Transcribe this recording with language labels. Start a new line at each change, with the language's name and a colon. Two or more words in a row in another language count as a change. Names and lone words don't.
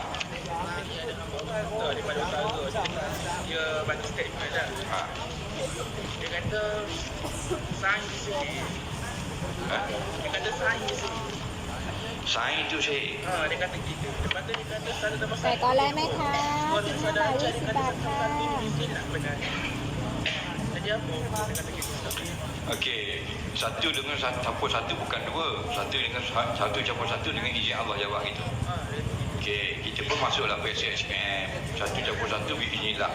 Malay: Daripada utara tu dia bagi statement dah. Dia kata sains sihir. Dia kata sains sihir. Sains tu sihir. Dia kata gitu. Lepas tu dia kata salah nama
Thai: แต่ก็แลกไหมคะ
Malay: Kalau 15 saudara
Thai: บาท
Malay: dia 20 kata
Thai: บาทค่ะ
Malay: satu mungkin tak benar. Jadi apa? Dia kata gitu. Okey, satu dengan satu bukan dua. Satu dengan satu campur satu dengan izin Allah jawab itu. Okey, kita pun masuklah ke SSM. Satu campur satu biiznillah.